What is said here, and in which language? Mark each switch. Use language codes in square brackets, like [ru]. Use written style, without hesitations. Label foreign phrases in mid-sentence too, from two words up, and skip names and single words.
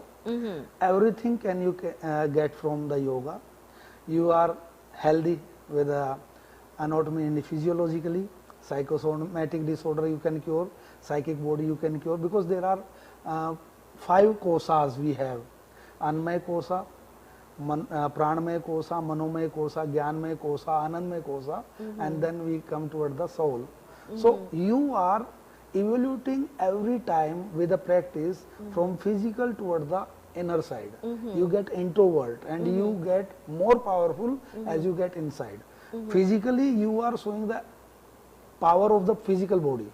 [en] Everything can you get from the yoga. You are healthy with anatomy and physiologically, psychosomatic disorder you can cure, psychic body you can cure, because there are 5 kosas we have: [sa] Anmay kosa, Pranamay kosa, Manomay kosa, Gyanmay kosa, Anandmay kosa, [en] and then we come toward the soul. So you are evaluating every time with the practice from physical toward the inner side. You get introvert and you get more powerful as you get inside. Physically you are showing the power of the physical body.